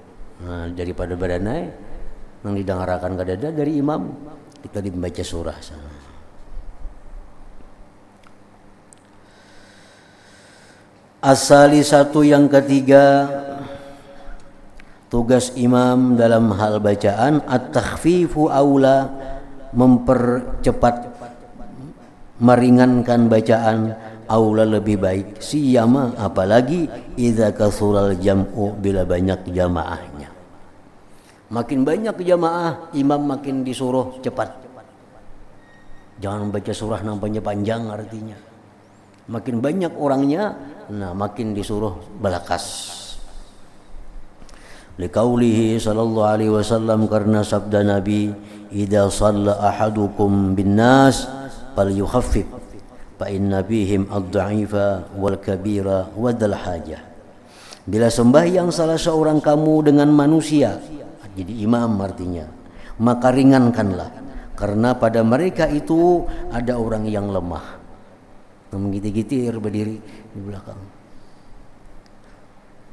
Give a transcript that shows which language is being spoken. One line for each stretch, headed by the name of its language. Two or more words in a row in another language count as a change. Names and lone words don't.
Banjar: Nah, daripada berenai yang didengarkan kadada dari imam, kita dibaca surah sana. Asali satu yang ketiga, tugas imam dalam hal bacaan,
Arabic: التخفيف أولى,
Banjar: mempercepat, meringankan bacaan, aula lebih baik, siyama apalagi
Arabic: إذا كثر الجمع,
Banjar: bila banyak jamaahnya. Makin banyak jamaah, imam makin disuruh cepat. Jangan membaca surah nampaknya panjang artinya. Makin banyak orangnya, nah makin disuruh balakas.
Arabic: لقوله صلى الله عليه وسلم,
Banjar: karena sabda Nabi,
Arabic: إذا صلى أحدكم بالناس فليخفف فإن فيهم الضعيف والكبير وذا الحاجة.
Banjar: Bila sembahyang salah seorang kamu dengan manusia, jadi imam artinya, maka ringankanlah, karena pada mereka itu ada orang yang lemah, menggitir-gitir berdiri di belakang.